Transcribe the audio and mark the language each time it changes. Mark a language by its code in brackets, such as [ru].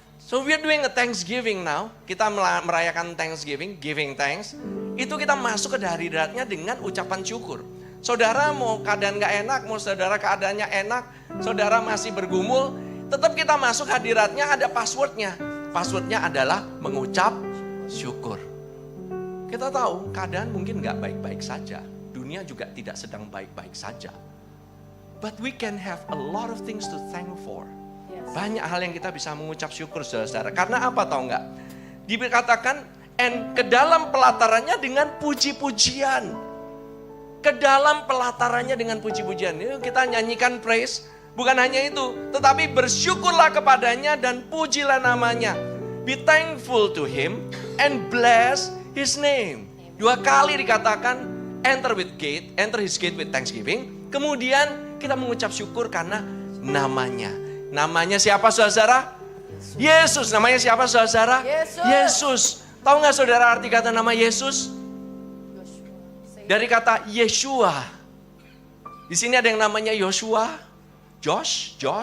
[en] So we're doing a Thanksgiving now. [id] Kita merayakan Thanksgiving, [en] giving thanks. [id] Itu kita masuk ke hadiratnya dengan ucapan syukur. Saudara mau keadaan gak enak, mau saudara keadaannya enak, saudara masih bergumul, tetap kita masuk hadiratnya, ada passwordnya. Passwordnya adalah mengucap syukur. Kita tahu keadaan mungkin gak baik-baik saja. Dunia juga tidak sedang baik-baik saja. [en] But we can have a lot of things to thank for. [id] Banyak hal yang kita bisa mengucap syukur, saudara. Karena apa tahu nggak? Dikatakan, and ke dalam pelatarannya dengan puji-pujian. Ke dalam pelatarannya dengan puji-pujian. Yuk kita nyanyikan praise. Bukan hanya itu, tetapi bersyukurlah kepadanya dan pujilah namanya. [en] Be thankful to him and bless his name. [id] 2 kali dikatakan, [en] enter his gate with thanksgiving. [id] Kemudian kita mengucap syukur karena namanya. Namanya siapa, saudara? Yesus. Namanya siapa, saudara? Yesus. Tahu nggak saudara arti kata nama Yesus? Dari kata Yeshua. Di sini ada yang namanya Joshua, Josh.